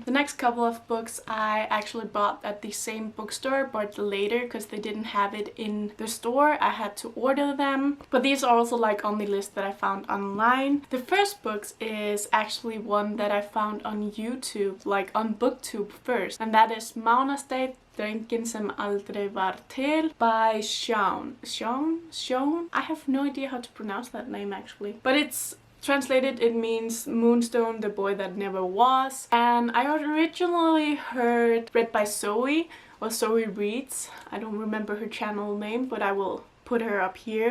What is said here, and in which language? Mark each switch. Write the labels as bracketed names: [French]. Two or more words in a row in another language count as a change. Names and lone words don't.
[English] The next couple of books I actually bought at the same bookstore, but later because they didn't have it in the store. I had to order them, but these are also like on the list that I found online. The first books is actually one that I found on YouTube, like on BookTube first, and that is Mánasteinn, Drenginn sem aldrei var til by Sean. I have no idea how to pronounce that name actually, but it's translated, it means Moonstone, the boy that never was. And I originally heard read by Zoe, or Zoe Reads. I don't remember her channel name, but I will put her up here.